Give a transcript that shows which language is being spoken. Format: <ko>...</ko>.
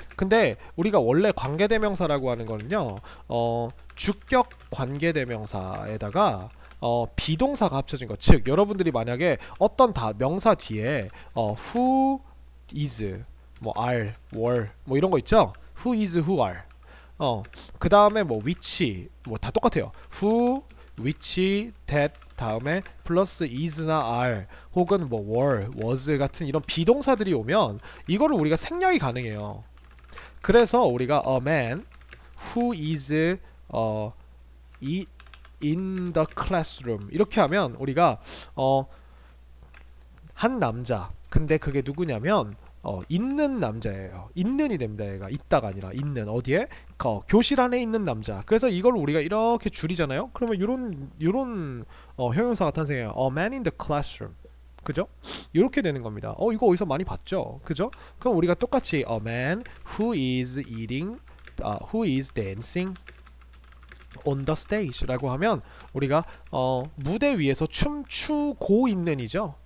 <ko>근데 우리가 원래 관계대명사라고 하는 거는요, 주격 관계대명사에다가 비동사가 합쳐진 것, 즉 여러분들이 만약에 어떤 명사 뒤에 who is, are, were 이런 거 있죠? who is, who are, 그 다음에 which 다 똑같아요. who, which, that 다음에 플러스 is나 are 혹은 were, was 같은 이런 비동사들이 오면 이거를 우리가 생략이 가능해요. 그래서 우리가</ko> <en>a man who is in the classroom</en> <ko>이렇게 하면 우리가 한 남자, 근데 그게 누구냐면 있는 남자예요. 있는이 됩니다. 얘가 있다가 아니라 있는, 어디에? 교실 안에 있는 남자. 그래서 이걸 우리가 이렇게 줄이잖아요. 그러면 요런 형용사가 탄생해요.</ko> <en>A man in the classroom.</en> <ko>그죠? 이렇게 되는 겁니다. 이거 어디서 많이 봤죠? 그죠? 그럼 우리가 똑같이</ko> <en>a man who is eating, who is dancing on the stage</en> <ko>라고 하면 우리가 무대 위에서 춤추고 있는이죠.</ko>